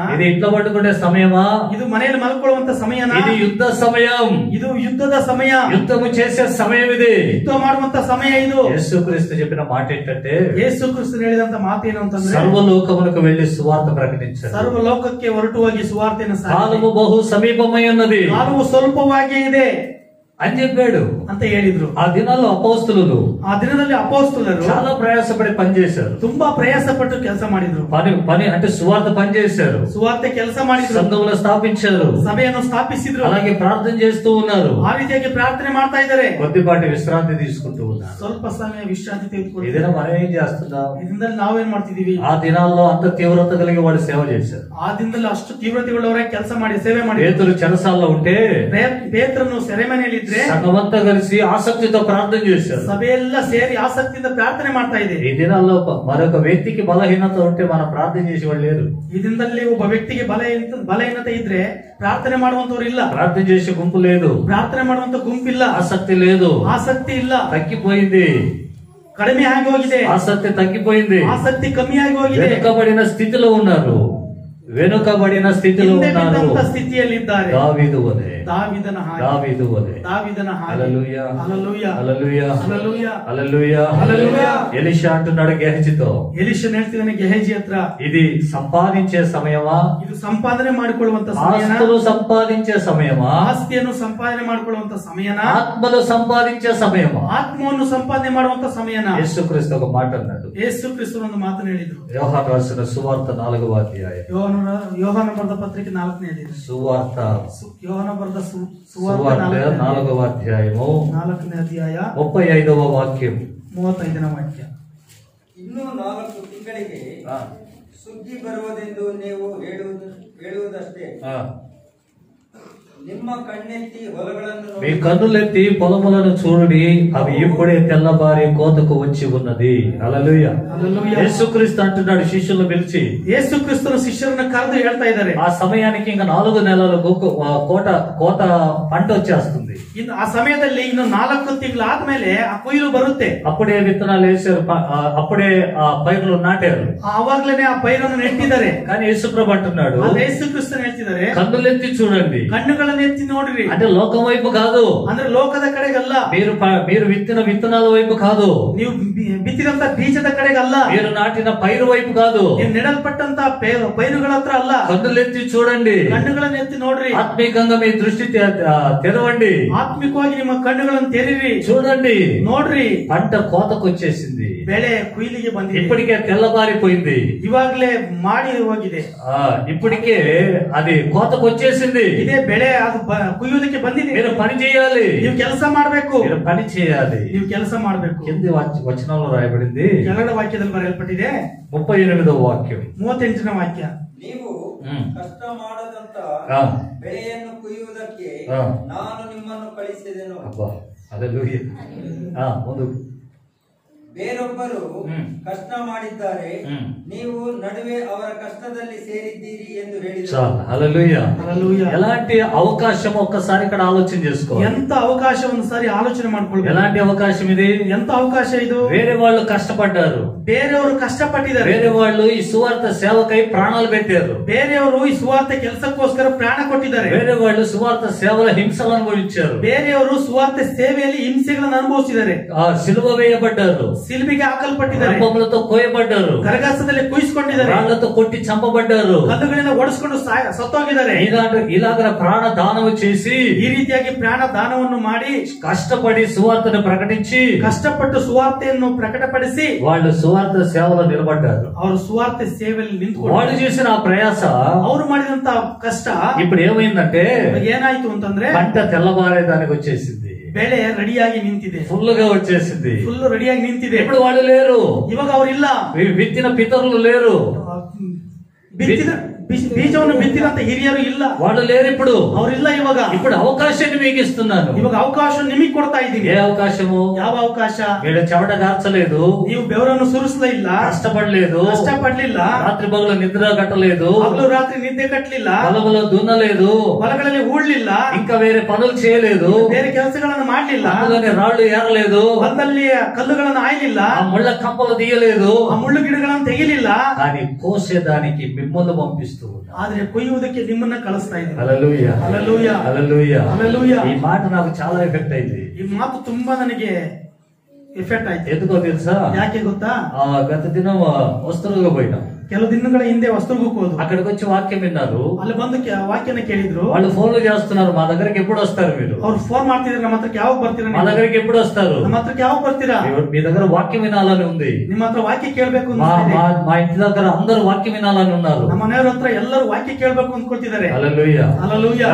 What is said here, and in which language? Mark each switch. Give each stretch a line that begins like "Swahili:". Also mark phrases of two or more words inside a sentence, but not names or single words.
Telugu: ఇది ఇంట్లో పడుకునే సమయమా?
Kannada: ಇದು ಮನೆಯಲ್ಲಿ ಮಲ್ಕೊಳ್ಳುವಂತ ಸಮಯನಾ?
Telugu: ఇది యుద్ధ సమయం,
Kannada: ಇದು ಯುದ್ಧದ ಸಮಯ,
Telugu: యుద్ధము చేసే సమయం ఇది.
Kannada: ಯುದ್ಧ ಮಾಡುವಂತ ಸಮಯ ಇದು.
Telugu: యేసుక్రీస్తు చెప్పిన మాట ఏంటంటే,
Kannada: ಯೇಸು ಕ್ರಿಸ್ತ ಹೇಳಿದಂತ ಮಾತೇನು ಅಂತಂದ್ರೆ,
Telugu: సర్వలోకమునకు వెళ్లి సువార్త ప్రకటించారు.
Kannada: ಸರ್ವ ಲೋಕಕ್ಕೆ ಹೊರಟು ಹೋಗಿ ಸುವಾರ್ತೆಯನ್ನು ಸಾರಿ.
Telugu: కాలము బహు సమీపమై ఉన్నది,
Kannada: ಕಾಲವು ಸ್ವಲ್ಪವಾಗೇ ಇದೆ
Telugu: అని చెప్పాడు
Kannada: ಅಂತ ಹೇಳಿದ್ರು.
Telugu: ఆ దినాల్లో అపోస్తలులు
Kannada: ಆ ದಿನದಲ್ಲಿ ಅಪೊಸ್ತಲರು
Telugu: చాలా ప్రయాసపడి పనిచేశారు.
Kannada: ತುಂಬಾ ಪ್ರಯಾಸ ಪಟ್ಟು ಕೆಲಸ ಮಾಡಿದ್ರು.
Telugu: పని అంటే సువార్త పనిచేశారు,
Kannada: ಸುವಾರ್ತೆ ಕೆಲಸ ಮಾಡಿದ್ರು,
Telugu: సంఘములు స్థాపించారు,
Kannada: ಸಭೆಯನ್ನು ಸ್ಥಾಪಿಸಿದ್ರು,
Telugu: అలాగే ప్రార్థన చేస్తూ ఉన్నారు,
Kannada: ಆ ರೀತಿಯಾಗಿ ಪ್ರಾರ್ಥನೆ ಮಾಡ್ತಾ ಇದ್ದಾರೆ,
Telugu: కొద్దిపాటి విశ్రాంతి తీసుకుంటూ ఉన్నారు.
Kannada: ಸ್ವಲ್ಪ ಸಮಯ ವಿಶ್ರಾಂತಿ
Telugu: ఈ
Kannada: ತೆಗೆದುಕೊಂಡು
Telugu: దినం మనం ఏం చేస్తున్నాం?
Kannada: ಇದರಿಂದ ನಾವೇನ್ ಮಾಡ್ತಿದೀವಿ?
Telugu: ఆ దినాల్లో అంత తీవ్రత కలిగి వాళ్ళు సేవ చేశారు.
Kannada: ಆ ದಿನದಲ್ಲಿ ಅಷ್ಟು ತೀವ್ರತೆಗಳವರೇ ಕೆಲಸ ಮಾಡಿ ಸೇವೆ ಮಾಡಿ.
Telugu: పేతురు చెరసాల్లో ఉంటే
Kannada: ಪೇತ್ರನು ಸೆರೆಮನೆಯಲ್ಲಿ ಇದ್ರೆ
Telugu: సంఘమంతా కలిసి ఆసక్తితో ప్రార్థన చేశారు.
Kannada: ಸಭೆಯೆಲ್ಲ ಸೇರಿ ಆಸಕ್ತಿಯಿಂದ ಪ್ರಾರ್ಥನೆ ಮಾಡ್ತಾ ಇದೆ.
Telugu: ఈ దినాల్లో మరొక వ్యక్తికి బలహీనత ఉంటే మనం ప్రార్థన చేసేవాళ్ళు లేరు.
Kannada: ಈ ದಿನದಲ್ಲಿ ಒಬ್ಬ ವ್ಯಕ್ತಿಗೆ ಬಲಹೀನತೆ ಇದ್ರೆ ಪ್ರಾರ್ಥನೆ ಮಾಡುವಂತವ್ರು ಇಲ್ಲ,
Telugu: ప్రార్థన చేసే గుంపు లేదు,
Kannada: ಪ್ರಾರ್ಥನೆ ಮಾಡುವಂತ ಗುಂಪಿಲ್ಲ,
Telugu: ఆసక్తి లేదు,
Kannada: ಆಸಕ್ತಿ ಇಲ್ಲ,
Telugu: తగ్గిపోయింది,
Kannada: ಕಡಿಮೆ ಆಗಿ ಹೋಗಿದೆ,
Telugu: ఆసక్తి తగ్గిపోయింది,
Kannada: ಆಸಕ್ತಿ ಕಮ್ಮಿ ಆಗಿ ಹೋಗಿದೆ,
Telugu: వెనుకబడిన స్థితిలో ఉన్నారు, వెనుకబడిన స్థితిలో ఉన్నారు.
Kannada: ಸ್ಥಿತಿಯಲ್ಲಿದ್ದಾರೆ.
Telugu: దావీదు వలె,
Kannada: ದಾವೀದನ ಹಾಗೆ,
Telugu: దావీదు వలె.
Kannada: ದಾವೀದನ ಹಾಗೆ.
Telugu: హల్లెలూయా, హల్లెలూయా, హల్లెలూయా, హల్లెలూయా, హల్లెలూయా, హల్లెలూయా. ఎలీషా అంటున్నాడు గెహజీతో,
Kannada: ಎಲಿಷನ್ ಹೇಳ್ತಿದ್ದಾನೆ ಗೆಹಜಿ ಹತ್ರ,
Telugu: ఇది సంపాదించే సమయమా?
Kannada: ಇದು ಸಂಪಾದನೆ ಮಾಡಿಕೊಳ್ಳುವಂತ ಸಮಯನ?
Telugu: ఆస్తులు సంపాదించే సమయమా?
Kannada: ಆಸ್ತಿಯನ್ನು ಸಂಪಾದನೆ ಮಾಡಿಕೊಳ್ಳುವಂತ ಸಮಯನ?
Telugu: ఆత్మలు సంపాదించే సమయమా?
Kannada: ಆತ್ಮವನ್ನು ಸಂಪಾದನೆ ಮಾಡುವಂತ ಸಮಯನ?
Telugu: యేసుక్రీస్తు ఒక మాట అన్నాడు.
Kannada: ಯೇಸು ಕ್ರಿಸ್ತರು ಒಂದು ಮಾತನ್ನು ಹೇಳಿದ್ರು.
Telugu: యోహాను రాసిన సువార్త 4వ అధ్యాయం,
Kannada: ಯೋಹಾನ ಬರೆದ ಪತ್ರಿಕೆ 4ನೇ ಅಧ್ಯಾಯ,
Telugu: సువార్త
Kannada: ಯೋಹಾನ ಬರೆದ
Telugu: సువార్త 4వ అధ్యాయము
Kannada: 4ನೇ ಅಧ್ಯಾಯ
Telugu: 35వ వాక్యం,
Kannada: 35ನೇ ವಾಕ್ಯ. ಇನ್ನೂ 4 ತಿಂಗಳಿಗೆ ಸುಗ್ಗಿ ಬರುವುದೆಂದು ನೀವು ಹೇಳುವುದಷ್ಟೇ. ನಿಮ್ಮ ಕಣ್ಣೆತ್ತಿ ಹೊಲಗಳನ್ನು
Telugu: మీ కన్నులెత్తి పొలములను చూడుడి, అవి ఇప్పుడే తెల్లబారి కోతకు వచ్చి ఉన్నది. హల్లెలూయా. హల్లెలూయా. యేసుక్రీస్తు అంటున్నాడు శిష్యులను పిలిచి,
Kannada: ಯೇಸು ಕ್ರಿಸ್ತನು ಶಿಷ್ಯರನ್ನ ಕರೆದು ಹೇಳ್ತಾ ಇದ್ದಾರೆ,
Telugu: ఆ సమయానికి ఇంకా 4 నెలలు కోత పంట వచ్చేస్తుంది.
Kannada: ಇನ್ನು ಆ ಸಮಯದಲ್ಲಿ ಇನ್ನು 4 ತಿಂಗಳಾದ್ಮೇಲೆ ಆ ಕೊಯ್ಲು ಬರುತ್ತೆ.
Telugu: అప్పుడే విత్తనాలు వేసారు, అప్పుడే ఆ పైర్లు నాటారు.
Kannada: ಆವಾಗ್ಲೇನೆ ಆ ಪೈರನ್ನು ನೆಟ್ಟಿದ್ದಾರೆ.
Telugu: కానీ యేసుప్రభు అంటున్నాడు,
Kannada: ಯೇಸು ಕ್ರಿಸ್ತನು ಹೇಳ್ತಿದ್ದಾರೆ,
Telugu: కన్నులెత్తి చూడండి,
Kannada: ಕಣ್ಣುಗಳನ್ನು ಎತ್ತಿ ನೋಡ್ರಿ.
Telugu: అంటే లోకం వైపు కాదు,
Kannada: ಅಂದ್ರೆ ಲೋಕದ ಕಡೆಗಲ್ಲ,
Telugu: మీరు విత్తిన విత్తనాల వైపు కాదు,
Kannada: ನೀವು ಬಿತ್ತಿದಂತ ಬೀಜದ ಕಡೆಗಲ್ಲ,
Telugu: మీరు నాటిన పైరు వైపు కాదు,
Kannada: ನೀವು ನೆಡಲ್ಪಟ್ಟಂತ ಪೈರುಗಳ ಹತ್ರ ಅಲ್ಲ.
Telugu: కన్నులెత్తి చూడండి,
Kannada: ಕಣ್ಣುಗಳನ್ನು ಎತ್ತಿ ನೋಡ್ರಿ.
Telugu: ఆత్మీకంగా మీ దృష్టి తెరవండి,
Kannada: ಆತ್ಮಿಕವಾಗಿ ನಿಮ್ಮ ಕಣ್ಣುಗಳನ್ನು ತೆರೀರಿ,
Telugu: చూడండి.
Kannada: ನೋಡ್ರಿ.
Telugu: పంట కోతకు వచ్చేసింది,
Kannada: ಬೆಳೆ ಕುಯ್ಲಿಗೆ ಬಂದಿದೆ,
Telugu: ఇప్పటికే తెల్లబారిపోయింది,
Kannada: ಇವಾಗ್ಲೇ ಮಾಡಿ ಹೋಗಿದೆ,
Telugu: ఇప్పటికే అది కోతకు వచ్చేసింది.
Kannada: ಇದೇ ಬೆಳೆ ಅದು ಕುಯ್ಯೋದಕ್ಕೆ ಬಂದಿದೆ.
Telugu: మీరు పని చేయాలి,
Kannada: ನೀವು ಕೆಲಸ ಮಾಡ್ಬೇಕು,
Telugu: మీరు పని చేయాలి.
Kannada: ನೀವು ಕೆಲಸ ಮಾಡ್ಬೇಕು.
Telugu: కింది వచనంలో రాయబడింది,
Kannada: ಕೆಳಗಡೆ ವಾಕ್ಯದಲ್ಲಿ ಬರೆಯಲ್ಪಟ್ಟಿದೆ
Telugu: 38వ వాక్యం,
Kannada: 38ನೇ ವಾಕ್ಯ. ನೀವು ಕಷ್ಟ ಮಾಡದಂತ ಹಾ. ಬೆಳೆಯನ್ನು ಕೊಯ್ಯುವುದಕ್ಕೆ ಹಾ. ನಾನು ನಿಮ್ಮನ್ನು ಕಳಿಸಿದೆನು. ಅಬ್ಬಾ ಅಲ್ಲೆಲೂಯಾ. ಹಾ, ಒಂದು ಬೇರೊಬ್ಬರು ಕಷ್ಟ ಮಾಡಿದ್ದಾರೆ, ನೀವು ನಡುವೆ ಅವರ కష్టದಲ್ಲಿ సేరిದ್ದೀರಿ ಎಂದು ಹೇಳಿದರು.
Telugu: చాలు. హల్లెలూయా. హల్లెలూయా. ఎలాంటి అవకాశం ఒక్కసారి ఇక్కడ ఆలోచన చేసుకో. ఎంత అవకాశం
Kannada: ಒಂದ್ಸಾರಿ ಆಲೋಚನೆ ಮಾಡ್ಕೊಳ್ಬೇಕು.
Telugu: ఎలాంటి అవకాశం ఇది? ఎంత అవకాಶ
Kannada: ಇದು?
Telugu: వేరే వాళ్ళు కష్టపడ్డారు,
Kannada: ಬೇರೆಯವರು ಕಷ್ಟಪಟ್ಟಿದ್ದಾರೆ,
Telugu: వేరే వాళ్ళు ఈ సువార్త సేవకై ప్రాణాలు పెట్టారు,
Kannada: ಬೇರೆಯವರು ಈ ಸುವಾರ್ತೆ ಕೆಲಸಕ್ಕೋಸ್ಕರ ಪ್ರಾಣ ಕೊಟ್ಟಿದ್ದಾರೆ,
Telugu: వేరే వాళ్ళు సువార్త సేవల హింసలు అనుభవించారు,
Kannada: ಬೇರೆಯವರು ಸುವಾರ್ತೆ ಸೇವೆಯಲ್ಲಿ ಹಿಂಸೆಗಳನ್ನು ಅನುಭವಿಸಿದ್ದಾರೆ,
Telugu: ఆ సిలువ వేయబడ్డారు,
Kannada: ಸಿಲುಬೆಗೆ ಹಾಕಲ್ಪಟ್ಟಿದ್ದಾರೆ,
Telugu: రంపములతో కోయబడ్డారు,
Kannada: ಕರಗಾಸದಲ್ಲಿ ಕುಯ್ಸ್ಕೊಂಡಿದ್ದಾರೆ,
Telugu: రాళ్లతో కొట్టి చంపబడ్డారు,
Kannada: ಕಲ್ಲುಗಳಿಂದ ಒಡಿಸ್ಕೊಂಡು ಸತ್ತೋಗಿದ್ದಾರೆ.
Telugu: ఇలాగ ప్రాణ దానము చేసి
Kannada: ಈ ರೀತಿಯಾಗಿ ಪ್ರಾಣ ದಾನವನ್ನು ಮಾಡಿ
Telugu: కష్టపడి సువార్తను ప్రకటించి
Kannada: ಕಷ್ಟಪಟ್ಟು ಸುವಾರ್ತೆಯನ್ನು ಪ್ರಕಟಪಡಿಸಿ
Telugu: వాళ్ళు సువార్త సేవలో నిలబడ్డారు.
Kannada: ಅವರು ಸುವಾರ್ತೆ ಸೇವೆಯಲ್ಲಿ
Telugu: వాళ్ళు
Kannada: ನಿಂತುಕೊಂಡು
Telugu: చేసిన ఆ ప్రయాస
Kannada: ಅವರು ಮಾಡಿದಂತ ಕಷ್ಟ
Telugu: ఇప్పుడు ఏమైందంటే
Kannada: ಏನಾಯ್ತು ಅಂತಂದ್ರೆ
Telugu: పంట తెల్లబారేదానికి వచ్చేసింది,
Kannada: ಬೆಳೆ ರೆಡಿಯಾಗಿ ನಿಂತಿದೆ,
Telugu: ఫుల్ గా వచ్చేసింది.
Kannada: ಫುಲ್ ರೆಡಿಯಾಗಿ ನಿಂತಿದೆ.
Telugu: ఇప్పుడు వాళ్ళు లేరు,
Kannada: ಇವಾಗ ಅವರಿಲ್ಲ.
Telugu: విత్తిన పితరులు లేరు,
Kannada: ಬಿತ್ತಿದ ಬೀಜವನ್ನು ಬಿತ್ತಿದಂತ ಹಿರಿಯರು ಇಲ್ಲ,
Telugu: వాళ్ళు లేరు. ఇప్పుడు
Kannada: ಅವರಿಲ್ಲ. ಇವಾಗ
Telugu: ఇప్పుడు అవకాశాన్ని మీకు ఇస్తున్నాను.
Kannada: ಇವಾಗ ಅವಕಾಶ ನಿಮಗೆ ಕೊಡ್ತಾ ಇದ್ದೀನಿ.
Telugu: ఏ అవకాశము?
Kannada: ಯಾವ ಅವಕಾಶ?
Telugu: వీళ్ళ చెమట కార్చలేదు,
Kannada: ನೀವು ಬೆವರನ್ನು ಸುರಿಸಲೇ ಇಲ್ಲ,
Telugu: కష్టపడలేదు,
Kannada: ಕಷ್ಟಪಡ್ಲಿಲ್ಲ,
Telugu: రాత్రి పగలు నిద్ర కట్టలేదు,
Kannada: ಹಗಲು ರಾತ್ರಿ ನಿದ್ದೆ ಕಟ್ಟಲಿಲ್ಲ,
Telugu: పొలంలో దున్నలేదు,
Kannada: ಹೊಲಗಳಲ್ಲಿ ಹೂಡ್ಲಿಲ್ಲ,
Telugu: ఇంకా వేరే పనులు చేయలేదు,
Kannada: ಬೇರೆ ಕೆಲಸಗಳನ್ನು ಮಾಡ್ಲಿಲ್ಲ,
Telugu: అందులోనే రాళ్లు ఏరలేదు,
Kannada: ಹೊಲದಲ್ಲಿ ಕಲ್ಲುಗಳನ್ನು ಆಯ್ಲಿಲ್ಲ,
Telugu: ఆ ముళ్ళ కంపలు తీయలేదు,
Kannada: ಆ ಮುಳ್ಳು ಗಿಡಗಳನ್ನು ತೆಗಿಲಿಲ್ಲ.
Telugu: కానీ కోసేదానికి మిమ్మల్ని పంపిస్తూ ఉన్నా.
Kannada: ಆದ್ರೆ ಕೊಯ್ಯುವುದಕ್ಕೆ ನಿಮ್ಮನ್ನ ಕಳಿಸ್ತಾ ಇದ್ದೀನಿ.
Telugu: హల్లెలూయా. హల్లెలూయా. హల్లెలూయా. హల్లెలూయా. ఈ మాట నాకు చాలా ఎఫెక్ట్ అయింది.
Kannada: ಈ ಮಾತು ತುಂಬಾ ನನಗೆ ಎಫೆಕ್ಟ್ ಆಯ್ತು.
Telugu: ఎందుకో తెలుసా?
Kannada: ಯಾಕೆ ಗೊತ್ತಾ?
Telugu: గత దినం వస్తువుగా పోయినాం,
Kannada: ಕೆಲವು ದಿನಗಳ ಹಿಂದೆ ವಸ್ತುರ್ಗಕ್ಕೆ ಹೋದ್ರು.
Telugu: అక్కడికి వచ్చి వాక్యం విన్నారు,
Kannada: ಅಲ್ಲಿ ಬಂದು ವಾಕ್ಯನ ಕೇಳಿದ್ರು.
Telugu: వాళ్ళు ఫోన్లు చేస్తున్నారు, మా దగ్గరికి ఎప్పుడు వస్తారు మీరు?
Kannada: ಅವ್ರು ಫೋನ್ ಮಾಡ್ತಿದ್ರು, ನಮ್ಮ ಹತ್ರಕ್ಕೆ ಯಾವಾಗ ಬರ್ತೀರಾ?
Telugu: మా దగ్గరికి ఎప్పుడు వస్తారు?
Kannada: ನಮ್ಮ ಹತ್ರಕ್ಕೆ ಯಾವಾಗ ಬರ್ತೀರಾ?
Telugu: మీ దగ్గర వాక్యం వినాలని ఉంది,
Kannada: ನಿಮ್ಮ ಹತ್ರ ವಾಕ್ಯ ಕೇಳ್ಬೇಕು
Telugu: మా
Kannada: ಅಂತ.
Telugu: మా ఇంటి దగ్గర అందరూ వాక్యం వినాలని ఉన్నారు.
Kannada: ನಮ್ಮ ಮನೆಯವ್ರ ಹತ್ರ ಎಲ್ಲರೂ ವಾಕ್ಯ ಕೇಳ್ಬೇಕು ಅಂದ್ಕೊಳ್ತಿದ್ದಾರೆ.
Telugu: హల్లెలూయా. హల్లెలూయా.